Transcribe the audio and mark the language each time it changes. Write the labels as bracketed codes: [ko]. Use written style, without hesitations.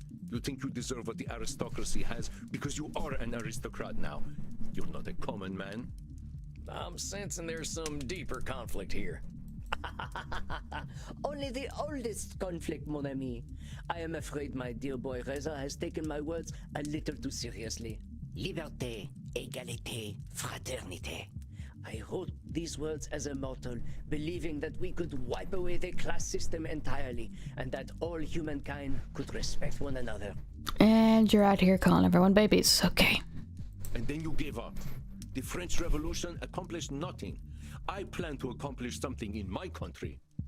[en] You think you deserve what the aristocracy has because you are an aristocrat now. You're not a common man. I'm sensing there's some deeper conflict here. Only the oldest conflict, [fr] mon ami. [en] I am afraid my dear boy Reza has taken my words a little too seriously. [fr] Liberté, égalité, fraternité. [en] I wrote these words as a mortal, believing that we could wipe away the class system entirely, and that all humankind could respect one another. And you're out here calling everyone babies. Okay. And then you gave up. The French Revolution accomplished nothing. I plan to accomplish something in my country.